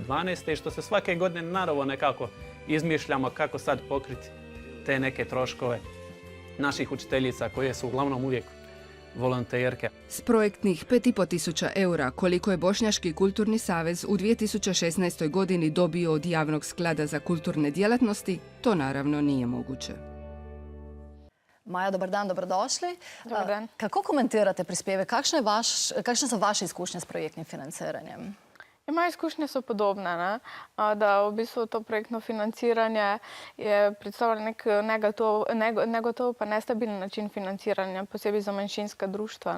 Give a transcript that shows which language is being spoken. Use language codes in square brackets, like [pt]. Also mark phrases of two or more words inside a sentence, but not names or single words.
[hr] i što se svake godine narovo nekako izmišljamo kako sad pokriti te neke troškove naših učiteljica koje su uglavnom uvijek volonterke. S projektnih 5,5 tisuća eura koliko je Bošnjački kulturni savez u 2016. godini dobio od javnog sklada za kulturne djelatnosti, to naravno nije moguće. Maja, dobar dan, dobrodošli. Dobar dan. [sl] Kako komentirate prispevek? Kakšne so vaše izkušnje s projektnim financiranjem? Moje izkušnje so podobne, ne? Da v bistvu to projektno financiranje je predstavljalo nek negotov pa nestabilen način financiranja, posebej za manjšinska društva.